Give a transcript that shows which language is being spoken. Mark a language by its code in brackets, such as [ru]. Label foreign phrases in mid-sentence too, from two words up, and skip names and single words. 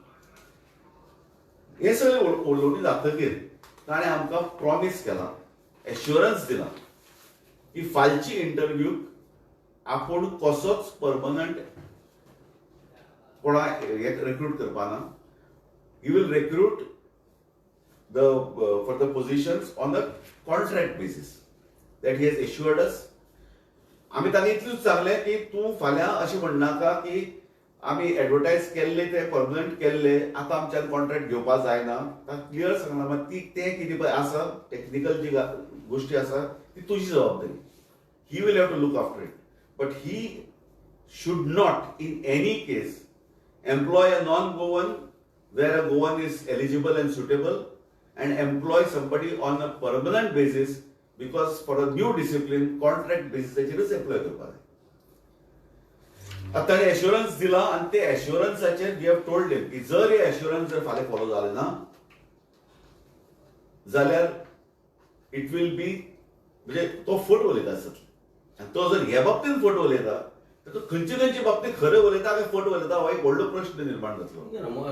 [kok] हे सगळे उलोवणी जातकीर ताणें आमकां प्रॉमिस केला, एश्युरन्स दिला की फालची इंटरव्यूक आपूण कसोच परमनंट कोणा रिक्रूट करपाना. [en] he will recruit for the positions on a contract basis that he has assured us. [kok] आमी ताका इतलेंच सांगलें की तूं फाल्यां अशें म्हणनाका की आमी एडवर्टायज केल्ले ते परमनंट केल्ले आतां आमच्यान कॉन्ट्रॅक्ट घेवपा जायना. ताका क्लियर सांगला मात ती तें कितें पळय आसा टेक्निकल जी गोश्टी आसा ती तुजी जबाबदारी. [en] he will have to look after it. but he should not in any case employ a non-Goan where a Goan is eligible and suitable and employ somebody on a permanent basis because for a new discipline contract basis employ [kok] करपा जाय. आता ताणें एश्युरन्स दिला आनी ते एश्युरन्साचेर [en] we have told him [kok] की जर हे एश्युरन्स जर फाल्यां फॉलो जाले ना जाल्यार [en] it will be [kok] म्हणजे तो फट उलयता आसतलो. आनी तो जर हे बाबतींत फट उलयता तर तो खंयचे बाबतींत खरें उलयता काय फट उलयता हो एक व्हडलो प्रश्न निर्माण जातलो.